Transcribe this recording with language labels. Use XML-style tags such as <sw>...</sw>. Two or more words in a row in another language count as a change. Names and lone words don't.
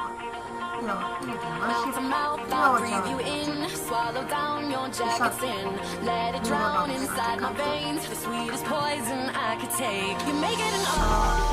<sr>I ovo idete na vrši, i ovo će vam reći.</sr> <en>Swallow down your jagged sin. Let it drown inside my veins. The sweetest poison I could take. You make it an art.</en>